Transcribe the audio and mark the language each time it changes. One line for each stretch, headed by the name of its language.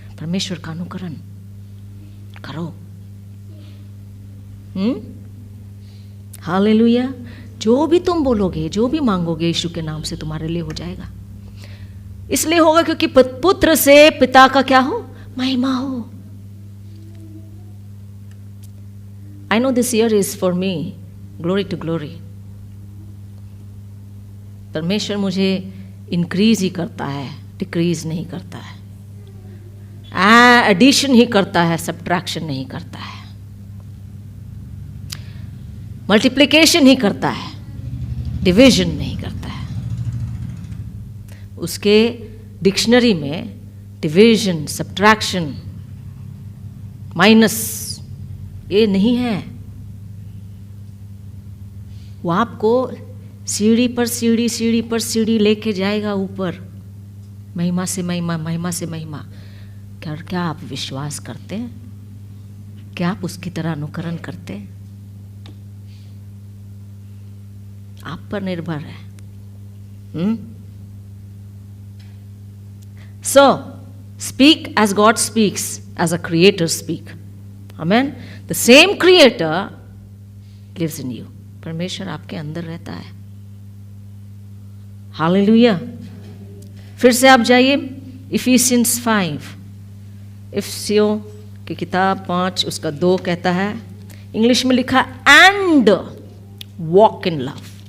Hindi: परमेश्वर का अनुकरण करो। हालेलुया। जो भी तुम बोलोगे, जो भी मांगोगे यीशु के नाम से तुम्हारे लिए हो जाएगा। इसलिए होगा क्योंकि पुत्र से पिता का क्या हो? महिमा हो।
English: I know this year is for me glory to glory.
Hindi: परमेश्वर मुझे इंक्रीज ही करता है, डिक्रीज नहीं करता है। एडिशन ही करता है, सब्ट्रैक्शन नहीं करता है। मल्टीप्लिकेशन ही करता है, डिवीजन नहीं करता है। उसके डिक्शनरी में डिवीजन, सब्ट्रैक्शन, माइनस ये नहीं है। वो आपको सीढ़ी पर सीढ़ी, सीढ़ी पर सीढ़ी लेके जाएगा ऊपर, महिमा से महिमा, महिमा से महिमा। क्या आप विश्वास करते हैं? क्या आप उसकी तरह अनुकरण करते हैं? आप पर निर्भर है।
English: So speak as God speaks, as a creator speak. Amen. The same creator lives in you.
Hindi: परमेश्वर आपके अंदर रहता है। हालेलुया। फिर से आप जाइए इफिसियंस 5, इफिसियों की किताब 5 उसका 2 कहता है, इंग्लिश में लिखा
English: And walk in love.